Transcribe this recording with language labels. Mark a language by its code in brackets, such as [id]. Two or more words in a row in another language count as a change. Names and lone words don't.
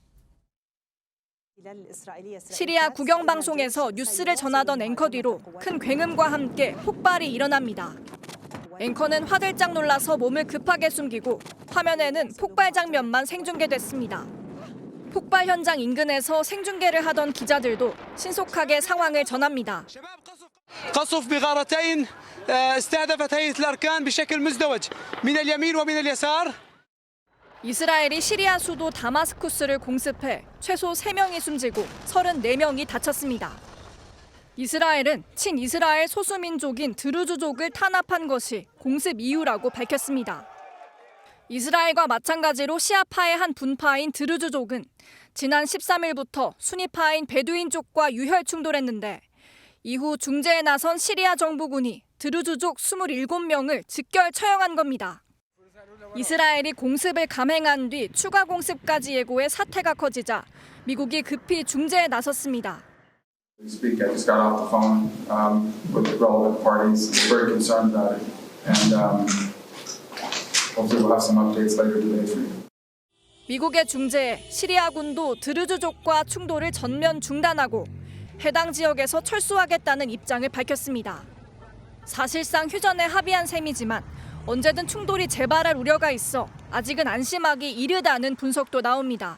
[ko] 시리아 국영방송에서 뉴스를 전하던 앵커 뒤로 큰 굉음과 함께 폭발이 일어납니다. 앵커는 화들짝 놀라서 몸을 급하게 숨기고 화면에는 폭발 장면만 생중계됐습니다. 폭발 현장 인근에서 생중계를 하던 기자들도 신속하게 상황을 전합니다. [ar] قصف بغارتين استهدفت هيئة الأركان بشكل مزدوج من اليمين ومن اليسار. [ko] 이스라엘이 시리아 수도 다마스쿠스를 공습해 최소 3명이 숨지고 34명이 다쳤습니다. 이스라엘은 친이스라엘 소수민족인 드루즈족을 탄압한 것이 공습 이유라고 밝혔습니다. 이스라엘과 마찬가지로 시아파의 한 분파인 드루즈족은 지난 13일부터 수니파인 베두인족과 유혈 충돌했는데 이후 중재에 나선 시리아 정부군이 드루즈족 27명을 즉결 처형한 겁니다. 이스라엘이 공습을 감행한 뒤 추가 공습까지 예고해 사태가 커지자 미국이 급히 중재에 나섰습니다. [en] Speak, I just got off the phone with the relevant parties. Very concerned about it, and hopefully we'll have some updates later today for you. [ko] 미국의 중재에 시리아군도 드루즈족과 충돌을 전면 중단하고 해당 지역에서 철수하겠다는 입장을 밝혔습니다. 사실상 휴전에 합의한 셈이지만 언제든 충돌이 재발할 우려가 있어 아직은 안심하기 이르다는 분석도 나옵니다.